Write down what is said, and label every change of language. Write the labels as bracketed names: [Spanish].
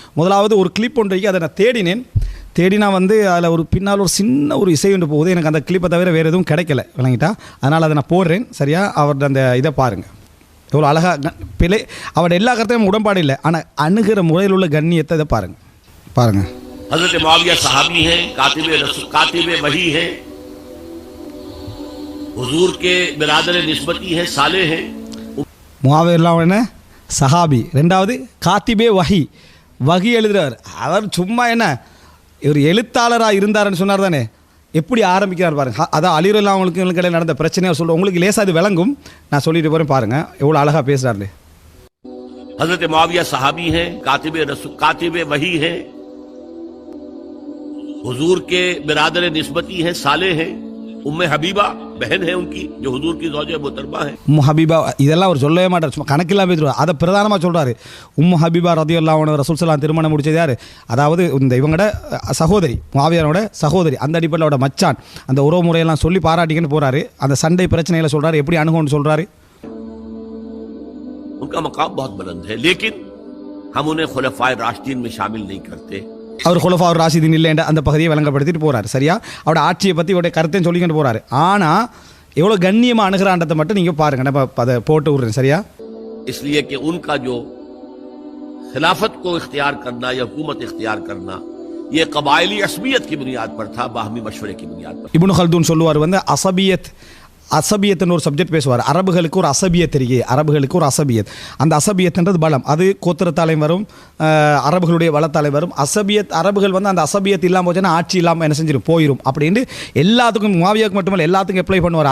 [Tamil] முதலாவது ஒரு கிளிப் ஒன்றைக்கு அதை நான் தேடினா அதில் ஒரு பின்னால் ஒரு சின்ன ஒரு இசை ஒன்று போகுது. எனக்கு அந்த கிளிப்பை தவிர வேறு எதுவும் கிடைக்கல, விளங்கிட்டா? அதனால் அதை நான் போடுறேன். சரியா? அவர்கிட்ட அந்த இதை பாருங்கள், எவ்வளோ அழகாக பிழை. அவருடைய எல்லா கருத்தையும் உடன்பாடு இல்லை, ஆனால் அணுகிற முறையில் உள்ள கண்ணியத்தை இதை பாருங்கள். [Hindi] हज़रत मुआविया सहाबी हैं, कातिब वही हैं, हुजूर के बिरादर निस्बती हैं, साले हैं. [Tamil] முஆவியா என்ன சஹாபி, ரெண்டாவது காத்திபே வஹி எழுதுறார். அவர் சும்மா என்ன ஒரு எழுத்தாளராக இருந்தார்னு சொன்னார் தானே. எப்படி ஆரம்பிக்கிறார் பாருங்க. அதான் அலிரல்லா அவங்களுக்கு இடையில் நடந்த பிரச்சனையை சொல்ல உங்களுக்கு லேசாக அது விளங்கும். நான் சொல்லிட்டு போகிறேன் பாருங்க எவ்வளோ அழகாக பேசுகிறாரு. [Hindi] हज़रत मुआविया सहाबी हैं, कातिब वही हैं, हुजूर के बिरादर निस्बती हैं, साले हैं. उम्मे हबीबा बहन है उनकी, जो हुजूर की ज़ौजा मुहतरमा है. [Tamil] ஹபீபா இதெல்லாம் அவர் சொல்லவே மாட்டார், சும்மா கணக்கெல்லாம் பேசுவார். அதை பிரதானமாக சொல்கிறாரு. ஹபீபா ரலியல்லாஹு அன்ஹா ரசூல் ஸல்லல்லாஹு திருமணம் முடிச்சது யார்? அதாவது இந்த இவங்களோட சகோதரி, முஆவியாவோட சகோதரி. அந்த அடிப்படையில் அவரோட மச்சான். அந்த உறவு முறையெல்லாம் சொல்லி பாராட்டிங்கன்னு போகிறாரு. அந்த சண்டை பிரச்சனைகளை சொல்கிறாரு, எப்படி அணுகும்னு சொல்கிறாரு. [Hindi] उनका मकाम बहुत बुलंद है, लेकिन हम उन्हें खुलफाए राशिदीन में शामिल नहीं करते. [Tamil] அவர் खुलफा राशिदीन இல்லை என்ற அந்த பகுதியை விளங்கப்படுத்திட்டு போகிறார். சரியா? அவரோட ஆட்சியை பற்றி அவருடைய கருத்தையும் சொல்லிக்கிட்டு போகிறாரு. ஆனால் எவ்வளோ கண்ணியமாக அணுகிறான்றதை மட்டும் நீங்கள் பாருங்கள். நான் அதை போட்டு விட்றேன். சரியா? [Hindi] इसलिए कि उनका जो खिलाफत को इख्तियार करना या हुकूमत इख्तियार करना ये कबायली असबियत की बुनियाद पर था, बाहमी मशवरे की बुनियाद पर. [Tamil] இப்னு खल्दून சொல்லுவார் அசபியத்துன்னு ஒரு சப்ஜெக்ட் பேசுவார். அரபுகளுக்கு ஒரு அசபியத் இருக்கு, அரபுகளுக்கு ஒரு அசபியத். அந்த அசபியத்ன்றது பலம், அது கோத்திரத்தாலையும் வரும், அரபுகளுடைய வளத்தாலையும் வரும். அசபியத் அரபுகள் அந்த அசபியத் இல்லாமல் போச்சுன்னா ஆட்சி இல்லாமல் என்ன செஞ்சிடும், போயிடும் அப்படின்னு எல்லாத்துக்கும் முஆவியாவுக்கு மட்டுமல்ல எல்லாத்துக்கும் அப்ளை பண்ணுவார்.